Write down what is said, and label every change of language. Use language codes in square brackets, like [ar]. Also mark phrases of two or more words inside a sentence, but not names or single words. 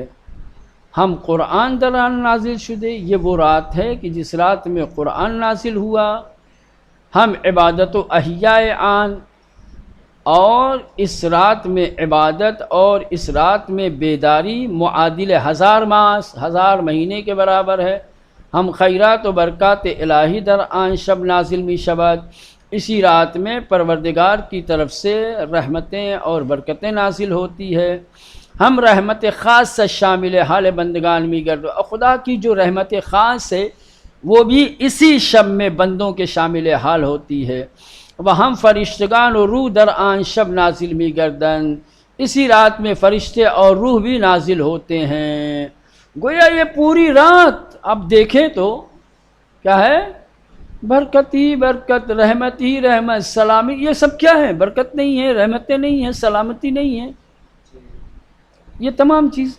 [fa] ہم قرآن دران نازل شدے، [ur] یہ وہ رات ہے کہ جس رات میں قرآن نازل ہوا، [fa] ہم عبادت و احیاء آن، [ur] اور اس رات میں عبادت اور اس رات میں بیداری معادل 1000 ماس، 1000 مہینے کے برابر ہے۔ [fa] ہم خیرات و برکات الہی در آن شب نازل می شود، [ur] اسی رات میں پروردگار کی طرف سے رحمتیں اور برکتیں نازل ہوتی ہے۔ [fa] ہم رحمت خاص سے شامل حال بندگان می گرد، [ur] اور خدا کی جو رحمت خاص ہے وہ بھی اسی شب میں بندوں کے شامل حال ہوتی ہے۔ [fa] وہ ہم فرشتگان و روح در آن شب نازل می گردن، [ur] اسی رات میں فرشتے اور روح بھی نازل ہوتے ہیں۔ گویا یہ پوری رات اب دیکھیں تو کیا ہے؟ برکت ہی برکت، رحمت ہی رحمت، سلامی، یہ سب کیا ہے؟ برکت نہیں ہے، رحمتیں نہیں ہیں، سلامتی نہیں ہے، یہ تمام چیزیں۔